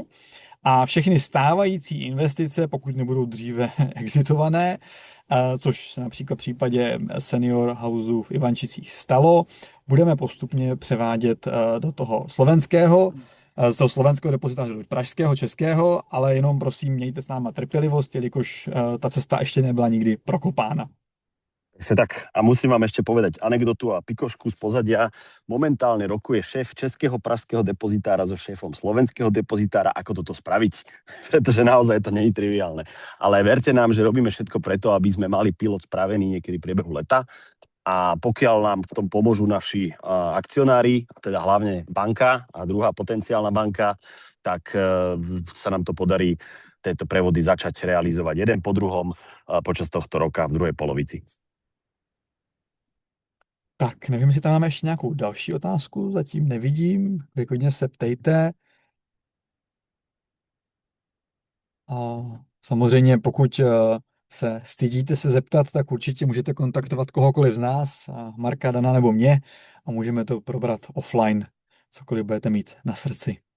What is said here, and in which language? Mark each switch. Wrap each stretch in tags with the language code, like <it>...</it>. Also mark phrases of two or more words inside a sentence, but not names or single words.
<cs>A všechny stávající investice, pokud nebudou dříve exitované, což se například v případě Senior Houseu v Ivančicích stalo, budeme postupně převádět do toho slovenského, z toho slovenského depozitáře do pražského, českého, ale jenom prosím mějte s náma trpělivost, jelikož ta cesta ještě nebyla nikdy prokopána.</cs> <sk>Tak, a musím vám ešte povedať anekdotu a pikošku z pozadia. Momentálne rokuje šéf českého pražského depozitára so šéfom slovenského depozitára, ako toto spraviť, pretože naozaj to nie je triviálne. Ale verte nám, že robíme všetko preto, aby sme mali pilot spravený niekedy v priebehu leta a pokiaľ nám v tom pomôžu naši akcionári, teda hlavne banka a druhá potenciálna banka, tak sa nám to podarí tieto prevody začať realizovať jeden po druhom počas tohto roka v druhej polovici.</sk> <cs>Tak, nevím, jestli tam máme ještě nějakou další otázku, zatím nevidím, klidně se ptejte. A samozřejmě, pokud se stydíte se zeptat, tak určitě můžete kontaktovat kohokoliv z nás, Marka, Dana nebo mě, a můžeme to probrat offline, cokoliv budete mít na srdci.</cs>